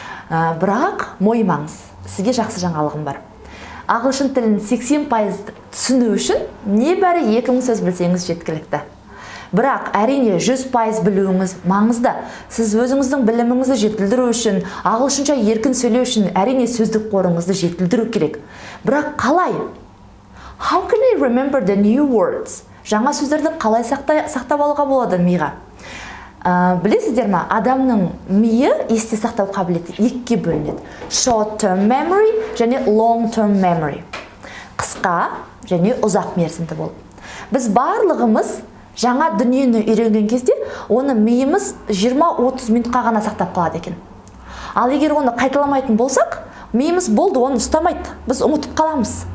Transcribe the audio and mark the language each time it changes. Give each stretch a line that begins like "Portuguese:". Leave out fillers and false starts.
Kazakh: Бірақ мойымаңыз, сізге жақсы жаңалығым бар. Ағылшын тілін 80% түсіну үшін небәрі 2000 сөз білсеңіз жеткілікті. Бірақ әрине 100% білуіңіз маңызды. Сіз өзіңіздің біліміңізді жетілдіру үшін, ағылшынша еркін сөйлеу үшін әрине сөздік қорыңызды жетілдіру керек. Бірақ қалай?
English: How can I remember the new words?
Kazakh: Жаңа сөздерді қалай сақтап алуға болады миға? Білесіздер ме, адамның миы есте сақтау қабілеті екіге бөлінеді.
English: Short term memory және long term memory.
Kazakh: Қысқа және ұзақ мерзімді болып. Біз барлығымыз жаңа дүниені үйренген кезде, оны миымыз 20-30 минутқа ғана сақтап қалады екен. Ал егер оны қайталамайтын болсақ, миымыз болды, оны ұстамайды, біз ұмытып қаламыз.